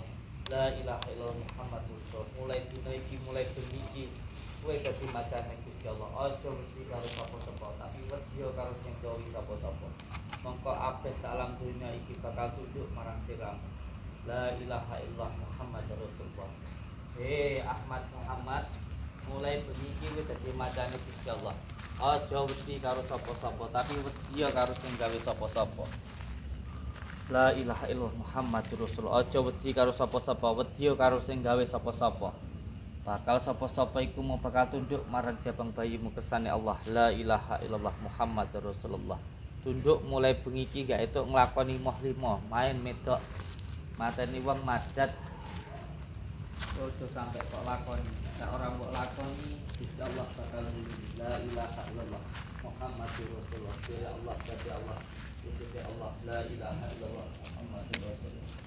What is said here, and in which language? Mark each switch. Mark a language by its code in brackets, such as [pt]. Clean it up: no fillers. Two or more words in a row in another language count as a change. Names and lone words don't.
[ar] لا إله إلا الله محمد رسول. [jv] Mulai dina iki, mulai bengi iki kowe dadi macane Gusti Allah. Aja wedi karo sapa-sapa, tapi wedya karo sing gawe sapa-sapa. Mongko abeh salam dunya iki bakal tunduk marang siramu. [ar] لا إله إلا الله محمد رسول الله. [jv] Ahmad Muhammad, mulai bengi iki kowe dadi macane Gusti Allah. Aja wedi karo sapa-sapa, tapi wedya karo sing gawe sapa-sapa. [ar] لا إله إلا الله محمد رسول الله. [jv] Aja wedi karo sapa-sapa, wedya karo sing gawe sapa-sapa. Bakal sapa-sapa iku mau bakal tunduk marang jabang bayimu kersane Allah. [ar] لا إله إلا الله محمد رسول الله. [jv] Tunduk mulai bengi iki gak etuk nglakoni moh limo, main medok, mateni wong madat. Ojo sampai kok lakoni. Nek ora mbok lakoni, Gusti Allah bakal nulungi. [ar] لا إله إلا الله محمد رسول الله. يا الله، يا الله. يا الله، لا إله إلا الله محمد رسول الله.